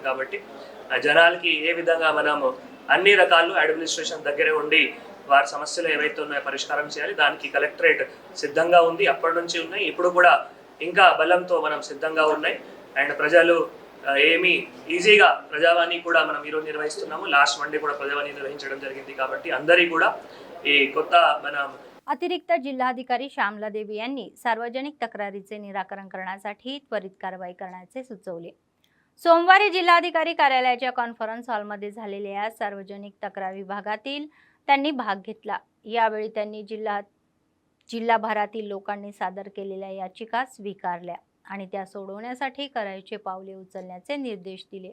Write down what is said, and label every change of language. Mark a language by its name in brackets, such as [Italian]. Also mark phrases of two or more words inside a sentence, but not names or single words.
[Telugu] కాబట్టి జనాలకి ఏ విధంగా మనము అన్ని రకాలు అడ్మినిస్ట్రేషన్ దగ్గరే ఉండి వారి సమస్యలు ఏవైతే ఉన్నాయో పరిష్కారం చేయాలి. దానికి కలెక్టరేట్ సిద్ధంగా ఉంది, అప్పటి నుంచి ఉన్నాయి, ఇప్పుడు కూడా ఇంకా బలంతో మనం సిద్ధంగా ఉన్నాయి. అండ్ ప్రజలు ఏమీ ఈజీగా ప్రజావాణి కూడా మనం ఈరోజు నిర్వహిస్తున్నాము. [English] last Monday [Telugu] కూడా ప్రజావాణి निर्वహించడం జరిగింది. కాబట్టి అందరి కూడా ఈ కొత్త [Marathi] अतिरिक्त जिल्हाधिकारी श्यामलादेवी यांनी सार्वजनिक तक्रारीचे निराकरण करण्यासाठी त्वरित कारवाई करण्याचे सुचवले. सोमवारी जिल्हाधिकारी कार्यालयाच्या कॉन्फरन्स हॉलमध्ये झालेल्या सार्वजनिक तक्रार विभागातील त्यांनी भाग घेतला. यावेळी त्यांनी जिल्हाभरातील लोकांनी सादर केलेल्या याचिका स्वीकारल्या आणि त्या सोडवण्यासाठी करायचे पावले उचलण्याचे निर्देश दिले.